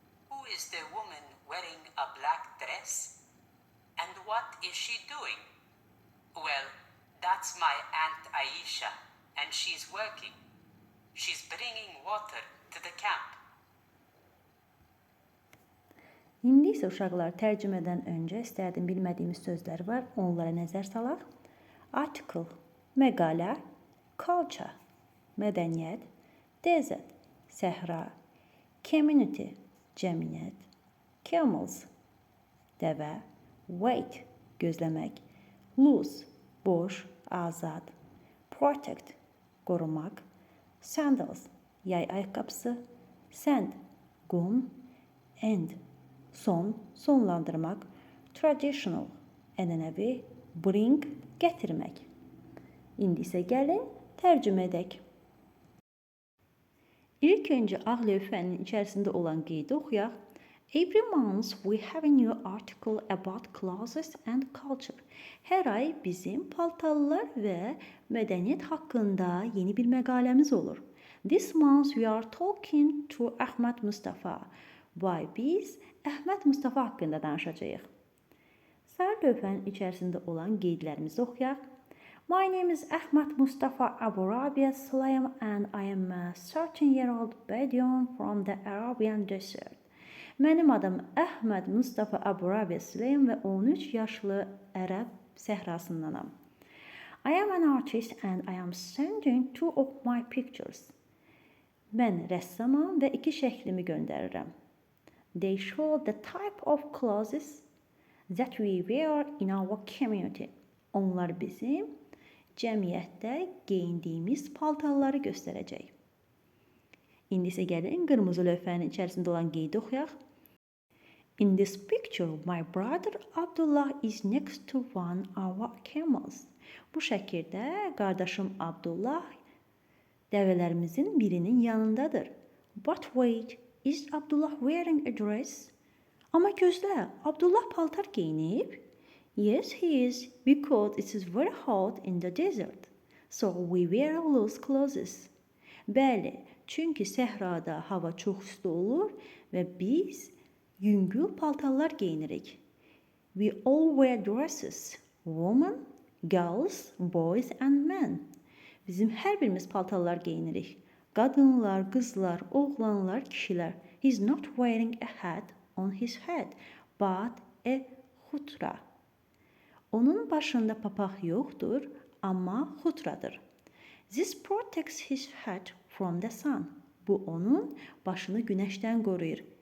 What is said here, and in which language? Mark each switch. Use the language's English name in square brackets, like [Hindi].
[English] Who is the woman wearing a black dress? And what is she doing? Well, that's my Aunt Aisha, and she's working. She's bringing water to the camp. [Azerbaijani] İndi isə uşaqlar tərcümədən öncə istərdim bilmədiyimiz sözlər var, onlara nəzər salaq. [English] Article, məqalə, culture, mədəniyyət, desert, səhra, community, cəmiyyət, camels, [Azerbaijani] dəvə, wait, gözləmək, loose, boş, azad, protect, qorumaq, sandals, yay ayaqqabısı, sand, qum, end, son, sonlandırmaq, traditional, ənənəvi, bring, gətirmək. İndi isə gəlin tərcümə edək. İlk öncə ağ lövhənin içərisində olan qeydi oxuyaq. [English] Every month we have a new article about clothes and culture. [Azerbaijani] Hər ay bizim paltarlar və mədəniyyət haqqında yeni bir məqaləmiz olur. [English] This month we are talking to Ahmad Mustafa. [Azerbaijani] Bu ay biz Əhməd Mustafa haqqında danışacağıq. Sarı lövhənin içərisində olan qeydlərimizi oxuyaq. [English] My name is Ahmad Mustafa Abu Rabia Sulaim and I am a 13-year-old Bedouin from the Arabian desert. [Azerbaijani] Mənim adım Əhməd Mustafa Abu Rabia Sulaim və 13 yaşlı ərəb səhrasındanam. [English] I am an artist and I am sending 2 of my pictures. [Azerbaijani] Mən rəssamam və 2 şəklimi göndərirəm. [English] They show the type of clothes that we wear in our community. [Azerbaijani] Onlar bizim cəmiyyətdə geyindiyimiz paltarları göstərəcək. İndi isə gəlin qırmızı lövhənin içərisində olan qeydi oxuyaq. [English] In this picture, my brother Abdullah is next to one of our camels. [Azerbaijani] Bu şəkildə qardaşım Abdullah dəvələrimizin birinin yanındadır. [English] But wait, is Abdullah wearing a dress? [Azerbaijani] Amma gözlə, Abdullah paltar geyinib? [English] Yes, he is, because it is very hot in the desert. So we wear loose clothes. [Azerbaijani] Bəli, çünki səhrada hava çox isti olur və biz yüngül paltarlar geyinirik. [English] We all wear dresses. Women, girls, boys and men. [Azerbaijani] Bizim hər birimiz paltarlar geyinirik. Qadınlar, qızlar, oğlanlar, kişilər. [English] He's not wearing a hat on his head, but a xutra. [Azerbaijani] Onun başında papaq yoxdur, amma xutradır. [English] This protects his head from the sun. [Azerbaijani] Bu onun başını güneşten koruyur.